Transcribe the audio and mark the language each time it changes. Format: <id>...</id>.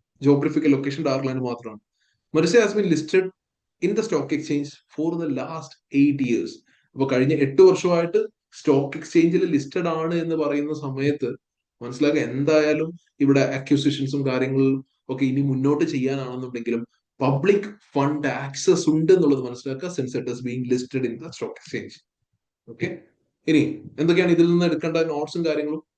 <ml>Geographical location ഡാർലാൻഡ് മാത്രമാണ്.</ml> <en>Mersey has been listed in the stock exchange for the last 8 years.</en> <ml>അപ്പൊ കഴിഞ്ഞ 8 വർഷമായിട്ട് stock എക്സ്ചേഞ്ചിൽ ലിസ്റ്റഡ് ആണ് എന്ന് പറയുന്ന സമയത്ത് മനസ്സിലാക്കുക, എന്തായാലും ഇവിടെ അക്യൂസിഷൻസും കാര്യങ്ങളും ഒക്കെ ഇനി മുന്നോട്ട് ചെയ്യാനാണെന്നുണ്ടെങ്കിലും പബ്ലിക് ഫണ്ട് ആക്സസ് ഉണ്ട് എന്നുള്ളത് മനസ്സിലാക്കുക. Since it is being listed in the stock exchange. Okay, ഇനി എന്തൊക്കെയാണ് ഇതിൽ നിന്ന് എടുക്കേണ്ട നോട്ട്സും കാര്യങ്ങളും.</ml>